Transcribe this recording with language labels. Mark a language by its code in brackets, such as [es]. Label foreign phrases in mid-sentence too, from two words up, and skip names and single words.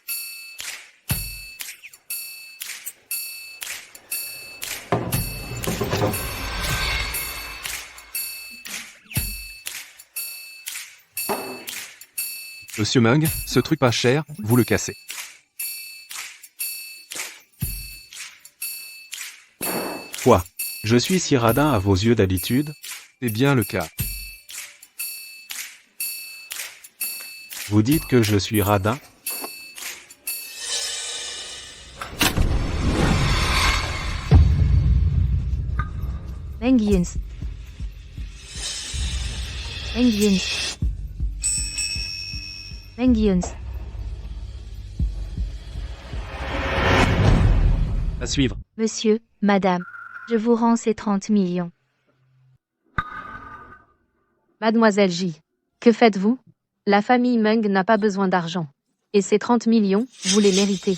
[fr] Monsieur Meng, ce truc pas cher, vous le cassez. Quoi? Je suis si radin à vos yeux d'habitude? C'est bien le cas. Vous dites que je suis radin? Meng Younes. Meng Younes. Meng Younes. À suivre. Monsieur, madame, je vous rends ces 30 millions. Mademoiselle J. Que faites-vous? La famille Meng n'a pas besoin d'argent. Et ces 30 millions, vous les méritez.